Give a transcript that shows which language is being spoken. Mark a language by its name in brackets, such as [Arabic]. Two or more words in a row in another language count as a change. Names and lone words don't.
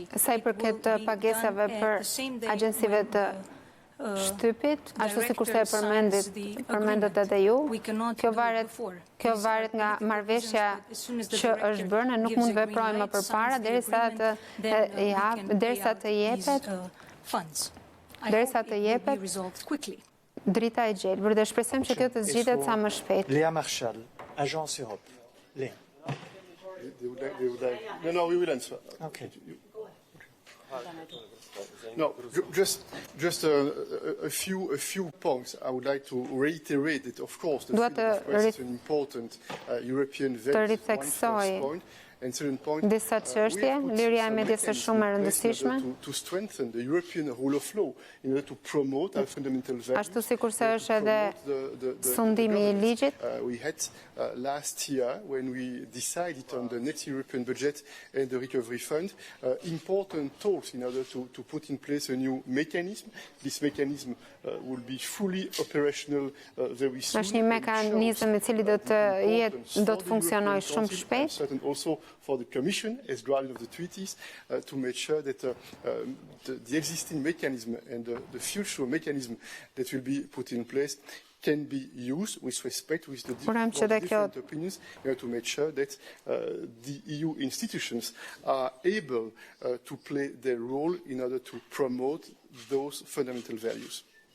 [Albanian] Sa I përket pagesave për agjencive të shtypit, ashtu sikur se përmendët edhe ju, kjo varet nga marrëveshja që është bërë, ne nuk mund të veprojmë më përpara derisa të jepet drita e gjelbër dhe shpresojmë që kjo të zgjidhet sa më shpejt. [English] Léa Marshall, Agence Europe. Léa. No, we will answer. Okay. No, just a few points. I would like to reiterate that, of course, the freedom of press is an important European value. One first point. And second point, [Albanian] disa çështje, liria e medias është shumë e rëndësishme. [English] To strengthen the European rule of law in order to promote our fundamental values. [Albanian] Ashtu sikur se është edhe sundimi I ligjit. [English] We had last year, when we decided on the next European budget and the recovery fund, important talks in order to put in place a new mechanism. This mechanism will be fully operational very soon. [Albanian] Është një mekanizëm I cili do të funksionojë shumë shpejt. [English] And also for the Commission, as guardian of the treaties, to make sure that the existing mechanism and the future mechanism that will be put in place can be used with respect with the different opinions to make sure that the EU institutions are able to play their role in order to promote those fundamental values.